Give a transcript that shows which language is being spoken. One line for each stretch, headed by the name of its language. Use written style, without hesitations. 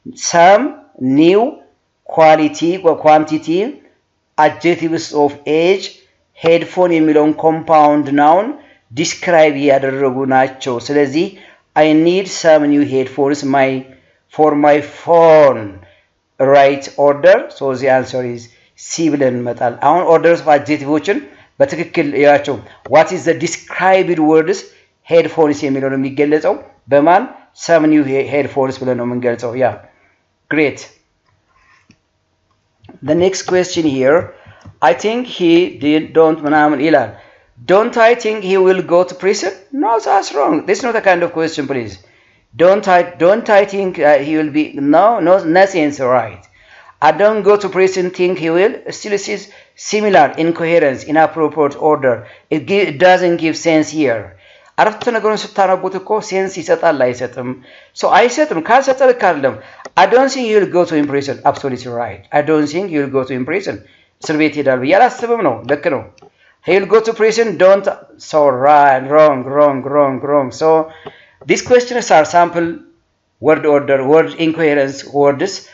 English: Some new quality or quantity, adjectives of age, headphone
Amharic: የሚለውን
English: compound noun describe
Amharic: ያደረጉ ናቸው። ስለዚህ
English: I need some new headphones for my phone. Right order. So the answer is C
Amharic: ብለን እንመጣል።
English: አሁን orders of adjectiveዎችን
Amharic: በትክክል ያቸው.
English: What is the described words?
Amharic: headphones የሚለው ነው የሚገለጸው በማን
English: some new headphones
Amharic: ብለን ነው የምንገልጸው። ያ great.
English: The next question here, I think he don't
Amharic: ምናምን ይላል።
English: Don't I think he will go to prison? No, that's wrong. This is not a kind of question, please. Don't I think he will be, no, nothing's right. I don't go to prison, think he will. Still it is similar, incoherence, inappropriate order. It doesn't give sense here.
Amharic: አረፍተ ነገሩን ስታነቡት እኮ ሴንስ ይሰጣል አይሰጥም?
English: ሶ
Amharic: አይሰጥም። ካልሰጠ ልክ አይደለም።
English: I don't think you'll go to prison. Absolutely right. I don't think you'll go to prison.
Amharic: እስር ቤት ይሄዳል ብዬ አላስብም ነው። ልክ ነው።
English: He'll go to prison. Don't. So right. Wrong. So these questions are sample word order, word incoherence words.